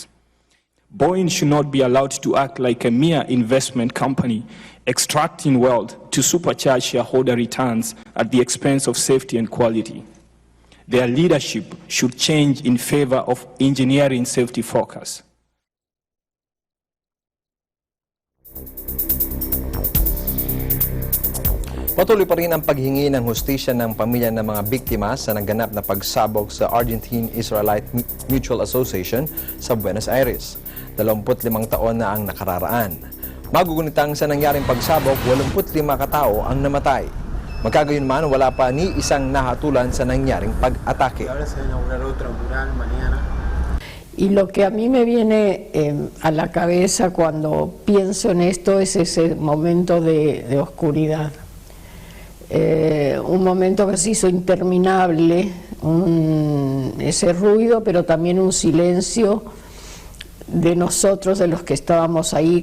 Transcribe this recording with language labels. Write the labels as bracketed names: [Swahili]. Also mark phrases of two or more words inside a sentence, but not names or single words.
[English] Boeing should not be allowed to act like a mere investment company, extracting wealth to supercharge shareholder returns at the expense of safety and quality. Their leadership should change in favor of engineering safety focus. [Filipino] Patuloy pa rin ang paghingi ng hustisya ng pamilya ng mga biktima sa naganap na pagsabog sa Argentine-Israelite Mutual Association sa Buenos Aires. 25 taon na ang nakararaan. Magugunitang sa nangyaring pagsabog, 85 katao ang namatay. Magkagayunman, wala pa ni isang nahatulan sa nangyaring pag-atake. [Spanish] Y lo que a mí me viene a la cabeza cuando pienso en esto es ese momento de oscuridad. Un momento que se hizo interminable, ese ruido, pero también un silencio de nosotros, de los que estábamos ahí.